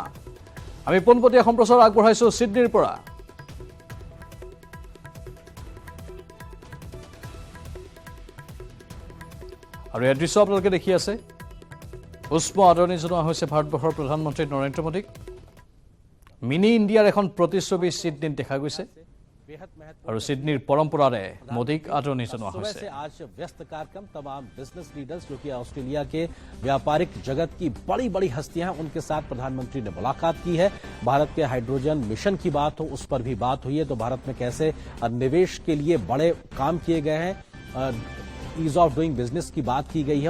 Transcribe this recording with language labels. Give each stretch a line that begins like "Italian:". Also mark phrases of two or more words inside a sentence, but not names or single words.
Assamese: আমি পোনপটীয়া সম্প্ৰচাৰ আগবঢ়াইছোঁ ছিডনীৰ পৰা। আৰু এই দৃশ্য আপোনালোকে দেখি আছে, উষ্ম আদৰণি জনোৱা হৈছে ভাৰতবৰ্ষৰ প্ৰধানমন্ত্ৰী নৰেন্দ্ৰ মোদীক। মিনি ইণ্ডিয়াৰ এখন প্ৰতিচ্ছবি ছিডনীত দেখা গৈছে আৰু ছিডনীৰ পৰম্পৰাৰে মোদীক আদৰণি জনোৱা হৈছে।
Hindi: आज व्यस्त कार्यक्रम तमाम
English: business leaders
Hindi: जो कि ऑस्ट्रेलिया के व्यापारिक जगत की बड़ी बड़ी हस्तियां हैं, उनके साथ प्रधानमंत्री ने मुलाकात की है। भारत के हाइड्रोजन मिशन की बात हो, उस पर भी बात हुई है। तो भारत में कैसे निवेश के लिए बड़े काम किए गए हैं,
English: ease of doing business
Hindi: की बात की गई है।